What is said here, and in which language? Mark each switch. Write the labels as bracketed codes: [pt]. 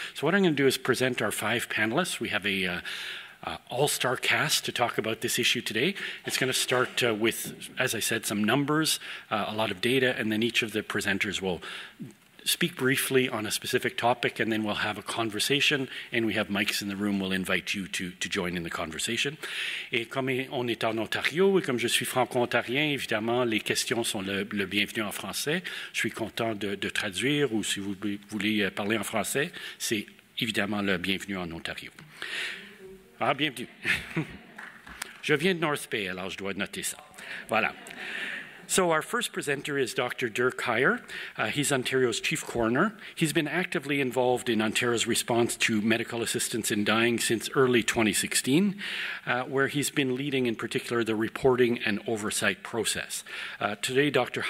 [en] So what I'm going to do is present our 5 panelists. We have a all-star cast to talk about this issue today. It's going to start with, as I said, some numbers, a lot of data, and then each of the presenters will speak briefly on a specific topic, and then we'll have a conversation, and we have mics in the room. We'll invite you to join in the conversation. [fr] Et comme on est en Ontario, et comme je suis franco-ontarien, évidemment, les questions sont le bienvenu en français. Je suis content de traduire, ou si vous voulez parler en français, c'est évidemment le bienvenu en Ontario. Ah, bienvenue. Je viens de North Bay, alors je dois noter ça. Voilà. [en] So our first presenter is Dr. Dirk Heyer. He's Ontario's chief coroner. He's been actively involved in Ontario's response to medical assistance in dying since early 2016, where he's been leading in particular the reporting and oversight process. Today, Dr.